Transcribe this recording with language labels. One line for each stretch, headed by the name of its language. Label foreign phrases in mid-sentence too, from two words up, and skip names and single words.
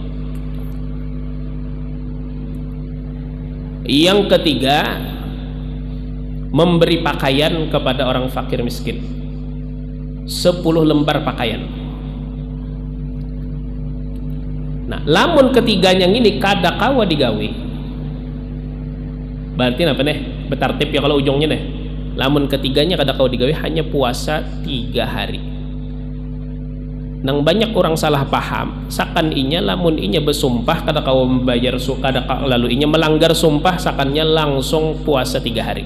Indonesian: Yang ketiga, memberi pakaian kepada orang fakir miskin, 10 lembar pakaian.
Banjar: Nah, lamun ketiganya ini kada kawa digawe, berarti apa nih? Betartib ya kalau ujungnya nih. Lamun ketiganya kada kawa digawe, hanya puasa 3 hari. Nang banyak orang salah paham, sakan inya lamun inya bersumpah kada kawa membayar lalu inya melanggar sumpah, sakannya langsung puasa 3 hari.